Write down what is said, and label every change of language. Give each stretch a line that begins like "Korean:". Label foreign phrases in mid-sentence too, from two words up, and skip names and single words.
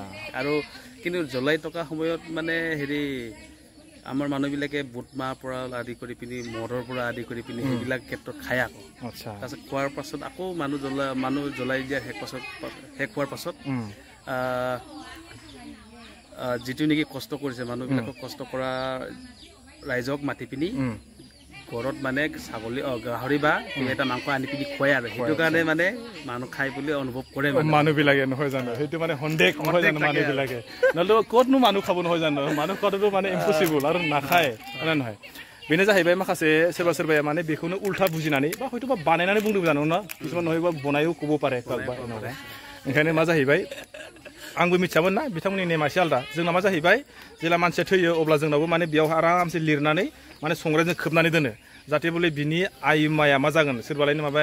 Assamese: আৰু কিন্তু জ্বলাই থকা সময়ত মানে হেৰি আমাৰ মানুহবিলাকে বুট মাহৰ পৰা আদি কৰি পিনি মদৰ পৰা আদি কৰি পিনি সেইবিলাক ক্ষেত্ৰত খায় আকৌ তাৰপিছত খোৱাৰ পাছত আকৌ মানুহ জ্বলাই দিয়া শেষ হোৱাৰ পাছত যিটো নেকি কষ্ট কৰিছে মানুহবিলাকক কষ্ট কৰা ৰাইজক মাতি পিনি ঘৰত মানে ছাগলী গাহৰি বা কিবা এটা মাংস আনি পিনি খুৱাই আৰু সেইটো কাৰণে মানে মানুহ খাই বুলি অনুভৱ কৰে মানুহবিলাকে নহয় জানো সেইটো মানে সন্দেহ নহয় জানো মানুহবিলাকে নহ'লে ক'তনো মানুহ খাব নহয় জানো মানুহ খোৱাটোতো মানে ইম্পচিবল আৰু নাখায় হয়নে নহয়
Bodo: बेनो जाहैबाय माखासे सोरबा सोरबाया माने बेखौनो उल्था बुजिनानै बा हयथ'बा बानायनानै बुंदों जानो ना किसुमान नहयबा बनायो कबो पारे ओंखायनो मा जाहैबाय आंबो मिथियामोन ना बिथांमोननि नेमा एसे आलदा जोंना मा जाहैबाय जेला मानसिया थैयो अब्ला जोंनावबो माने बेयाव आरामसे लिरनानै माने संग्रायजों खोबनानै दोनो जाहाथे बोले बिनि आइमाया मा जागोन सोरबालायनो माबा